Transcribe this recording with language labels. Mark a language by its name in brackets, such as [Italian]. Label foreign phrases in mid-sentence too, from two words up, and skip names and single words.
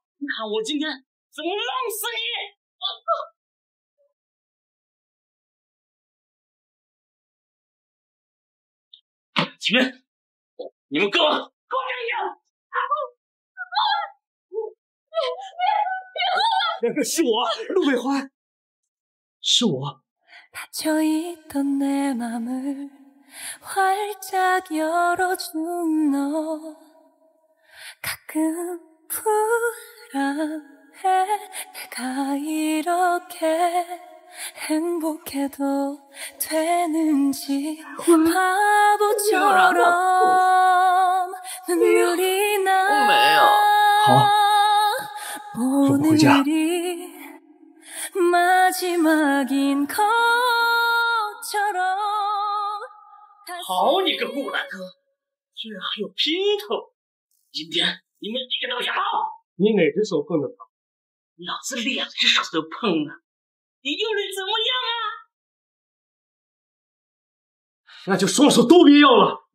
[Chinese] 看我今天怎么弄死你！你们给我站住！是我，陆北欢，是我。 [Korean] 닫혀있던 내 맘을 활짝 열어준 너 가끔 불안해 내가 이렇게 행복해도 되는지 바보처럼 눈물이 나 [Chinese] 好，我们回家。 [Korean] 마지막인 것처럼 [Chinese] 好你个顾大哥，居然还有姘头！今天你们几个都想跑？你哪只手碰的碰？老子2只手都碰了，你又能怎么样啊？那就双手都别要了！